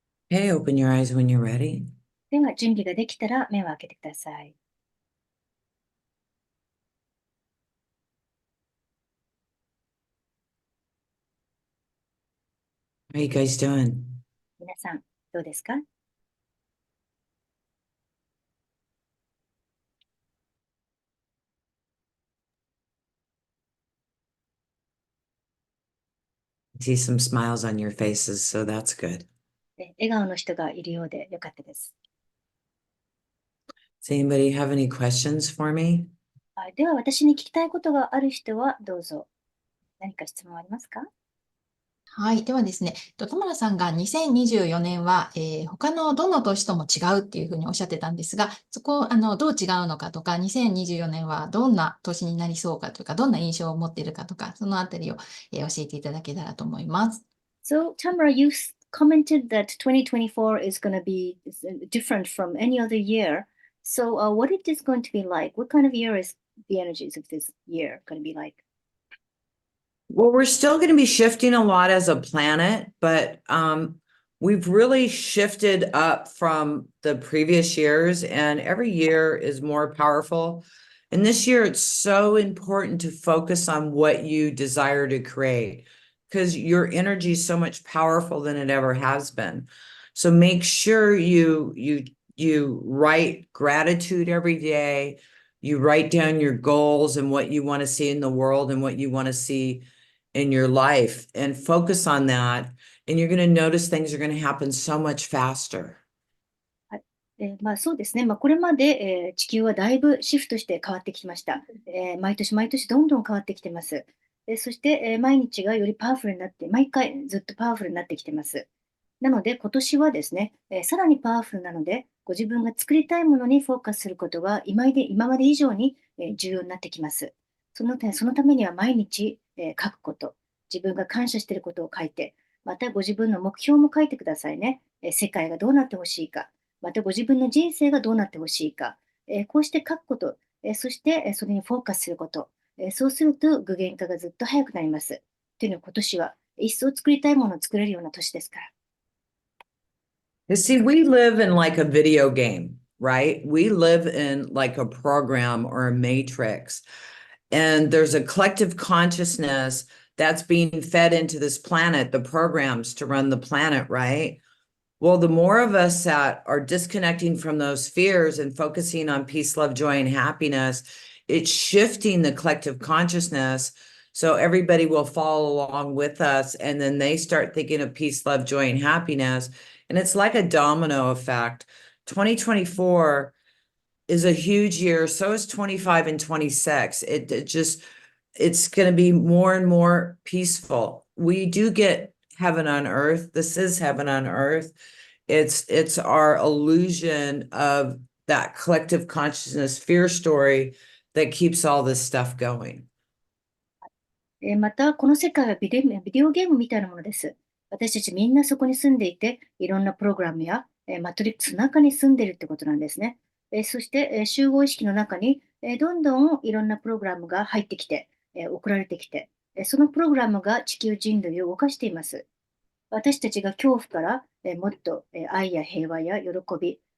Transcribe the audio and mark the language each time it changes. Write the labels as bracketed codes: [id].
[en] Okay, open your eyes when you're ready. [ja] では、準備ができたら目を開けてください。 [en] How you guys doing? [ja] 皆さん、どうですか？ [en] See some smiles on your faces, so that's good. [ja] 笑顔の人がいるようでよかったです。 [en] Does anybody have any questions for me? [ja] では、私に聞きたいことがある人はどうぞ。何か質問ありますか？はい。ではですね、田村さんが2024年は、他のどの年とも違うっていうふうにおっしゃってたんですが、そこ、どう違うのかとか、2024年はどんな年になりそうかとか、どんな印象を持っているかとか、そのあたりを、教えていただけたらと思います。 [en] So, Tamara, you commented that 2024 is going to be different from any other year. So, what it is going to be like? What kind of year is the energies of this year going to be like? Well, we're still going to be shifting a lot as a planet, but we've really shifted up from the previous years, and every year is more powerful. And this year, it's so important to focus on what you desire to create, because your energy is so much powerful than it ever has been. So make sure you write gratitude every day. You write down your goals and what you want to see in the world and what you want to see in your life, and focus on that. And you're going to notice things are going to happen so much faster. [ja] はい。そうですね。これまで、地球はだいぶシフトして変わってきました。毎年毎年どんどん変わってきてます。そして、毎日がよりパワフルになって、毎回ずっとパワフルになってきてます。なので、今年はですね、さらにパワフルなので、ご自分が作りたいものにフォーカスすることが今まで以上に、重要になってきます。そのためには毎日、書くこと、自分が感謝していることを書いて、またご自分の目標も書いてくださいね。世界がどうなってほしいか、またご自分の人生がどうなってほしいか、こうして書くこと、そして、それにフォーカスすること、そうすると具現化がずっと早くなります。というのは今年は一層作りたいものを作れるような年ですから。 [en] You see, we live in like a video game, right? We live in like a program or a matrix. And there's a collective consciousness that's being fed into this planet, the programs to run the planet, right? Well, the more of us that are disconnecting from those fears and focusing on peace, love, joy, and happiness, it's shifting the collective consciousness. So everybody will follow along with us. And then they start thinking of peace, love, joy, and happiness. And it's like a domino effect. 2024 is a huge year. So is 25 and 26. It's going to be more and more peaceful. We do get heaven on earth. This is heaven on earth. It's our illusion of that collective consciousness fear story that keeps all this stuff going. [ja] また、この世界はビデオゲームみたいなものです。私たちみんなそこに住んでいて、いろんなプログラムやマトリックスの中に住んでいるってことなんですね。そして、集合意識の中にどんどんいろんなプログラムが入ってきて、送られてきて、そのプログラムが地球人類を動かしています。私たちが恐怖からもっと愛や平和や喜び、